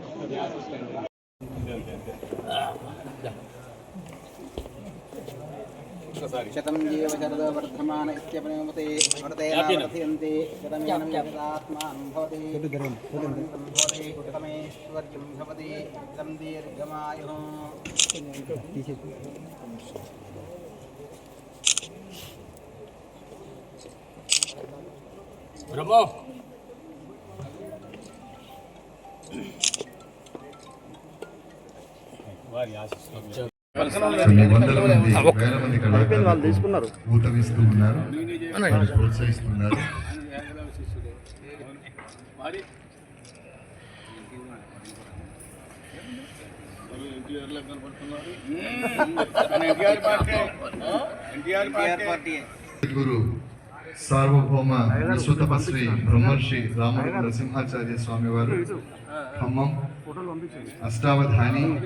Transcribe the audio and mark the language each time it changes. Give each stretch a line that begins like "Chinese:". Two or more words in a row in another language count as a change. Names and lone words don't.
Sanskrit: शतं जीव शरद वर्धमान इत्यपनेमते वर्धयन्ते शतमेनं जगदात्मानं भवति कुटुकमेश्वर्यं भवति तं दीर्घमायुः
Telugu: ब्रह्मो వారి ఆశీస్సులు కొన్ని వందల మంది వేల మంది కళాకారులు ఊతమిస్తూ ఉన్నారు, ప్రోత్సహిస్తున్నారు. గురు సార్వభౌమ విశ్వతపస్వి బ్రహ్మర్షి రాముడు నరసింహాచార్య స్వామి వారు ఖమ్మం అష్టావధాని